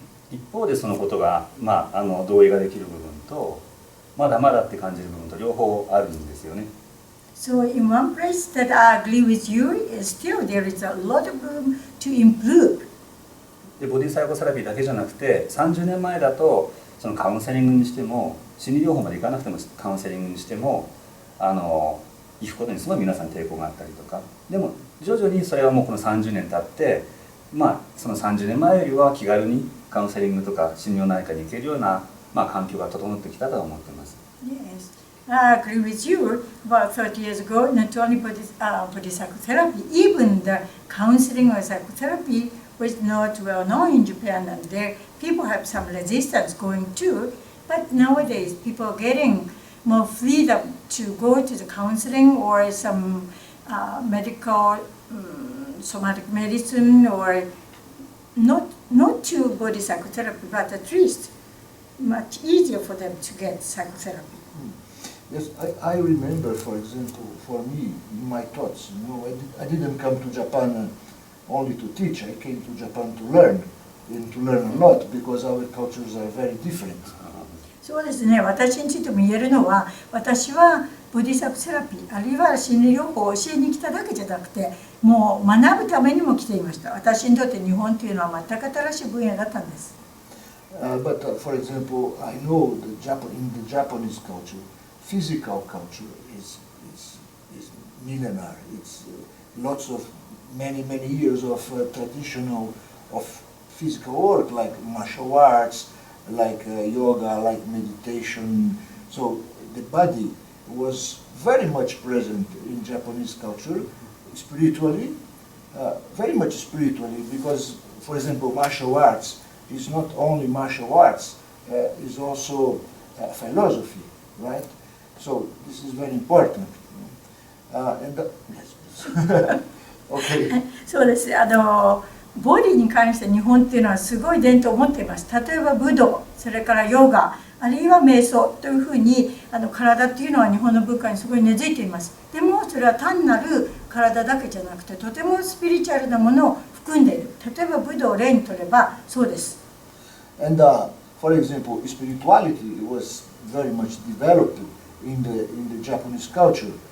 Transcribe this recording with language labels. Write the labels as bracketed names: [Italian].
[Japanese] 一方でそのことが、同意ができる部分とまだまだって感じる部分と両方あるんですよね。 [English] So in one place that I agree with you is still there is a lot of room to improve. [Japanese] でボディサイコセラピーだけじゃなくて30年前だとそのカウンセリングにしても心理療法までいかなくてもカウンセリングにしても行くことにすごい皆さん抵抗があったりとか、でも徐々にそれはもうこの30年経ってその30年前よりは気軽にカウンセリングとか心療内科に行けるような、環境が整ってきたと思っています。 [English] Yes, I agree with you. About 30 years ago, not only body psychotherapy, even the counseling or psychotherapy was not well known in Japan, and there people have some resistance going to. But nowadays, people are getting more freedom to go to the counseling or some medical. Somatic medicine or not to body psychotherapy, but at least much easier for them to get psychotherapy. Yes, I remember, for example, for me, in my thoughts, I didn't come to Japan only to teach. I came to Japan to learn, and to learn a lot because our cultures are very different. [Japanese] そうですね、私についても言えるのは、私はボディサイコセラピーあるいは心理療法を教えに来ただけじゃなくて、もう学ぶためにも来ていました。私にとって日本というのは全く新しい分野だったんです。 [English] But for example, I know in the Japanese culture, physical culture is millenary. It's lots of many years of traditional of physical work like martial arts, like yoga, like meditation. So the body was very much present in Japanese culture, spiritually, very much spiritually, because, for example, martial arts is not only martial arts, is also philosophy, right? So this is very important. Yes, okay. [Japanese] そうです。ボディに関して日本っていうのはすごい伝統を持っています。例えば武道、それからヨガ、あるいは瞑想というふうに体っていうのは日本の文化にすごい根付いています。でもそれは単なる体だけじゃなくてとてもスピリチュアルなものを含んでいる。例えば武道を例にとればそうです。 [English] And for example, spirituality was very much developed in the Japanese culture.